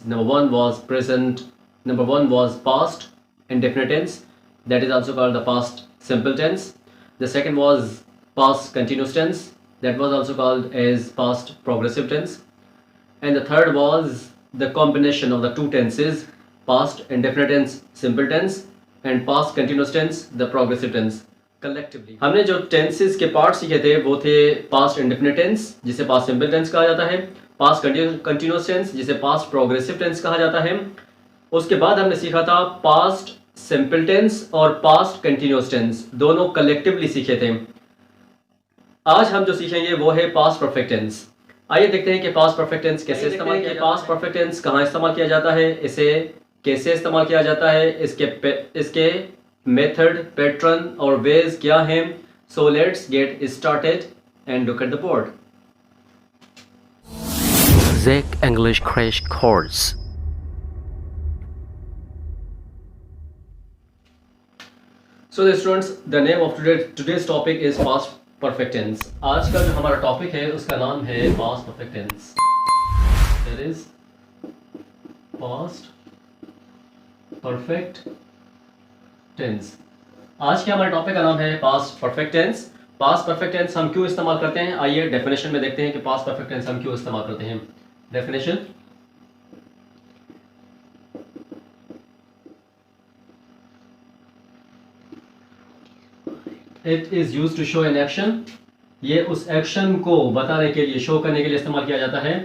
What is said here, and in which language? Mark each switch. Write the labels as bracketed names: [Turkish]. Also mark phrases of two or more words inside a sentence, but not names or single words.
[English] Number one was past indefinite tense, that is also called the past simple tense. The second was past continuous tense, that was also called as past progressive tense. And the third was the combination of the two tenses, past indefinite tense simple tense and past continuous tense the progressive tense. [Hindi] कलेक्टिवली हमने जो टेंसेस के पार्ट सीखे थे वो थे [English] past indefinite tense [Hindi] जिसे [English] past simple tense [Hindi] कहा जाता है, [English] past continuous tense [Hindi] जिसे [English] past progressive tense [Hindi] कहा जाता है। उसके बाद हमने सीखा था [English] past simple tense [Hindi] और [English] past continuous tense, [Hindi] दोनों कलेक्टिवली सीखे थे। आज हम जो सीखेंगे वो है [English] past perfect tense. [Hindi] आइए देखते हैं कि [English] past perfect tense [Hindi] कैसे इस्तेमाल किया, [English] past perfect tense [Hindi] कहाँ इस्तेमाल किया जाता है, इसे कैसे इस्तेमाल किया जाता है, इसके [English] method, pattern [Hindi] और वेज क्या हैं। [English] so let's get started and look at the board. ZEC English Crash Course. So the students, the name of today's topic is past perfect tense. [Hindi] आज का जो हमारा टॉपिक है उसका नाम है [English] past perfect tense. That is past perfect tense. [Hindi] आज के हमारे टॉपिक का नाम है [English] past perfect tense. past perfect tense [Hindi] हम क्यों इस्तेमाल करते हैं, आइए डेफिनेशन में देखते हैं कि [English] past perfect tense [Hindi] हम क्यों इस्तेमाल करते हैं। डेफिनेशन, [English] it is use to show an action, [Hindi] ये उस एक्शन को बताने के लिए, शो करने के लिए इस्तेमाल किया जाता है।